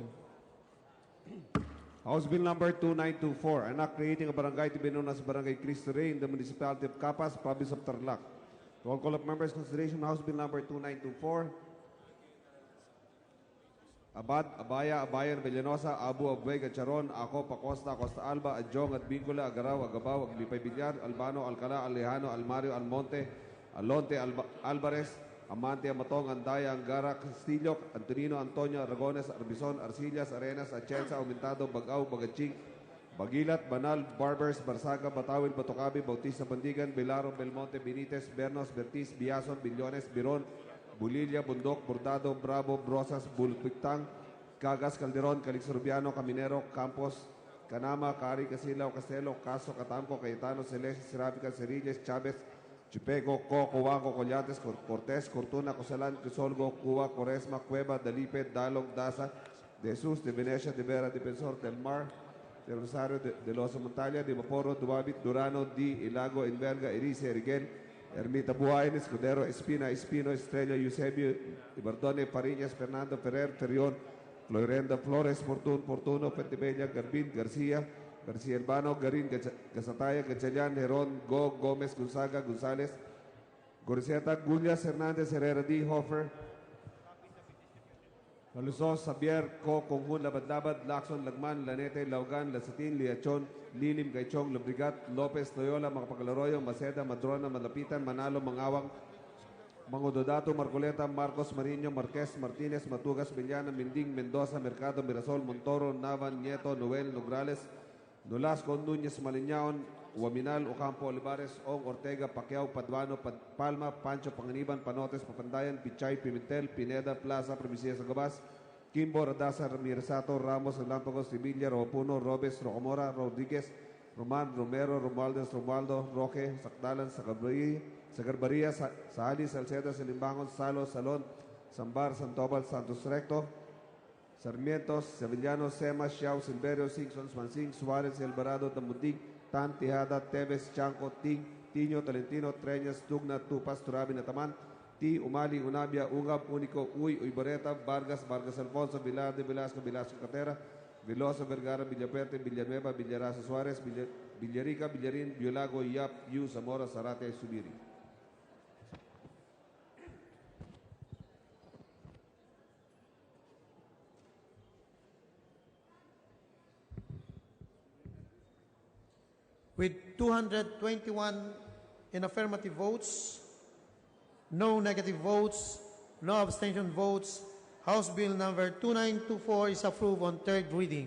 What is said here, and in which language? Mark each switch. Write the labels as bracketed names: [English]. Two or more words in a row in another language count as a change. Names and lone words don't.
[English] House Bill number 2924, an act creating a barangay to be known as Barangay Cristo Rey in the municipality of Capas, province of Tarlac. Roll call of members, consideration House Bill number 2924. Abad, Abaya, Abayan, Villanosa, Abu, Abueg, Charon, Ako, Pacosta, Costa Alba, Adjong, Adbingula, Agaraw, Agabaw, Aglipay Villar, Albano, Alcala, Alejano, Almario, Almonte, Alonte, Alvarez, Amante, Amatong, Andaya, Angara, Castillo, Antonino, Antonio, Aragones, Arbizon, Arcillas, Arenas, Atienza, Aumentado, Bagaw, Bagaching, Bagilat, Banal, Barbers, Barsaga, Batawil, Batocabi, Bautista, Bandigan, Belaro, Belmonte, Benitez, Bernos, Bertiz, Biason, Billones, Biron, Bulilla, Bundok, Bordado, Bravo, Brosas, Bulutpictang, Cagas, Calderon, Calixurbiano, Caminero, Campos, Canama, Cari, Casilao, Castelo, Caso, Catamco, Cayetano, Celeste, Serapica, Cerilles, Chavez, Chipeco, Cubanco, Collantes, Cortés, Cortuna, Cosalan, Crisolgo, Cuba, Coresma, Cueva, Dalipe, Dalog, Daza, de Jesus, de Venecia, de Vera, Defensor, del Mar, de Rosario, de Los Montaña, de Maporo, Duabit, Durano, Di, Ilago, Inverga, Erice, Eriguel, Ermita Buhain, Escudero, Espina, Espino, Estrella, Eusebio, Ibardone, Pariñas, Fernando, Ferrer, Ferrión, Florenda, Flores, Fortuno, Pentebella, Garbin, García, García Urbano, Garín, Gazataya, Gatchalian, Herón, Gómez, Gonzaga, González, Goriceta, Gullias, Hernández, Herrera, D. Hofer, Malusos, Xavier, Conjun, Labad-Labad, Lacson, Lagman, Lanete, Laugan, Lasatin, Liachon, Lilim, Gaichong, Lubrigat, Lopez, Loyola, Macapagalaroyo, Maceda, Madrona, Malapitan, Manalo, Mangawang, Mangododato, Marcoleta, Marcos, Mariño, Marquez, Martinez, Matugas, Villana, Minding, Mendoza, Mercado, Mirasol, Montoro, Navan, Nieto, Noel, Nograles, Nolasco, Núñez, Maliñaon, Huaminal, Ocampo, Olivares, Ong, Ortega, Pacquiao, Paduano, Palma, Pancho, Panganiban, Panotes, Papandayan, Pichay, Pimentel, Pineda, Plaza, Provincia de Sagabas, Kimbo, Radasa, Ramirzato, Ramos, Relámpagos, Sevilla, Ropuno, Robes, Rocamora, Rodríguez, Roman, Romero, Romualdez, Romualdo, Roque, Sacdalan, Sagarbaria, Salis, Salceda, Salimbangon, Salo, Salón, Sambar, Santobal, Santos Recto, Sarmientos, Sevillanos, Sema, Xiao, Silverio, Singson, Mansing, Suárez, Alvarado, Tamundig, Tan, Tejada, Teves, Chanco, Ting, Tiño, Talentino, Treñas, Tugna, Tupas, Turabi, Nataman, T. Umali, Unabia, Ungab, Único, Uybareta, Vargas, Vargas Alfonso, Vilar de Velasco, Velasco Catera, Veloso, Vergara, Villaperte, Villanueva, Villarasa Suárez, Villarica, Villarín, Biolago, Yap, Yu, Zamora, Zarate, Subiri. With 221 in affirmative votes, no negative votes, no abstention votes, House Bill number 2924 is approved on third reading.